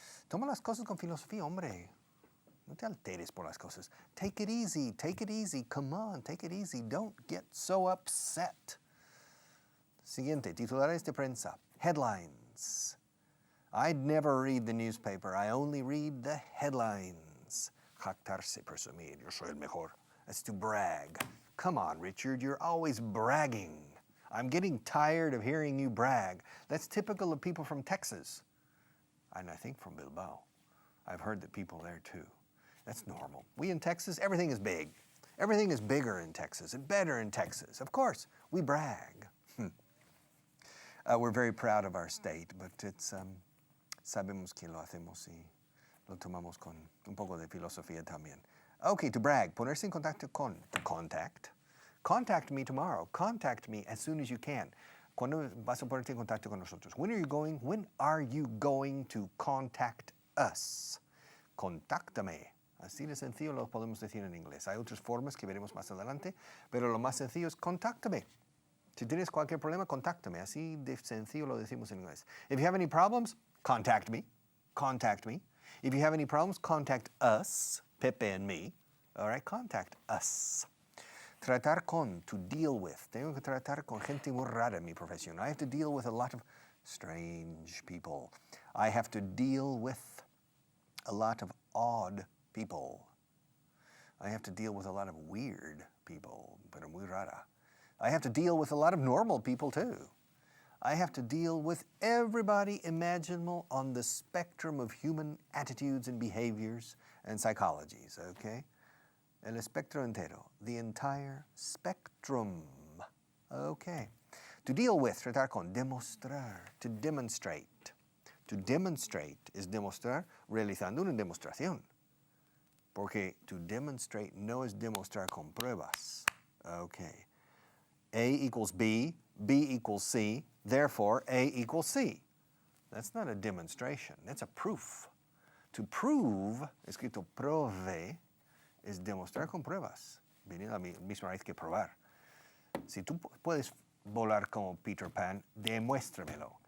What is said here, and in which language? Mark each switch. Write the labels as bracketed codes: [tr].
[es] Toma las cosas con filosofía, hombre. No te alteres por las cosas. [en] Take it easy. Come on, take it easy. Don't get so upset. [es] Siguiente, titulares de prensa. [en] Headlines. I'd never read the newspaper. I only read the headlines. [es] Jactarse, presumir. Yo soy el mejor. [en] That's to brag. Come on, Richard, you're always bragging. I'm getting tired of hearing you brag. That's typical of people from Texas. And I think from Bilbao. I've heard that people there too. That's normal. We in Texas, everything is big. Everything is bigger in Texas and better in Texas. Of course, we brag. We're very proud of our state, but it's [es] sabemos que lo hacemos y lo tomamos con un poco de filosofía también. [en] Okay, to brag, [es] ponerse en contacto con, [en] to contact. Contact me tomorrow. Contact me as soon as you can. [es] ¿Cuándo vas a ponerte en contacto con nosotros? [en] When are you going to contact us? [es] Contáctame. Así de sencillo lo podemos decir en inglés. Hay otras formas que veremos más adelante, pero lo más sencillo es contáctame. Si tienes cualquier problema, contáctame. Así de sencillo lo decimos en inglés. [en] If you have any problems, contact me. Contact me. If you have any problems, contact us, Pepe and me. All right, contact us. Tratar con, to deal with. [es] Tengo que tratar con gente muy rara en mi profesión. [en] I have to deal with a lot of strange people. I have to deal with a lot of odd people. I have to deal with a lot of weird people, [es] pero muy rara. [en] I have to deal with a lot of normal people too. I have to deal with everybody imaginable on the spectrum of human attitudes and behaviors and psychologies, okay? [es] El espectro entero, [en] the entire spectrum, okay? To deal with, tratar con, demostrar, to demonstrate. To demonstrate is [es] demostrar realizando una demostración. Porque to demonstrate no es demostrar con pruebas. Okay. [en] A equals B, B equals C, therefore A equals C. That's not a demonstration, that's a proof. [es] To prove, escrito prove, es demostrar con pruebas. Viene la misma raíz que probar. Si tú puedes volar como Peter Pan, demuéstramelo.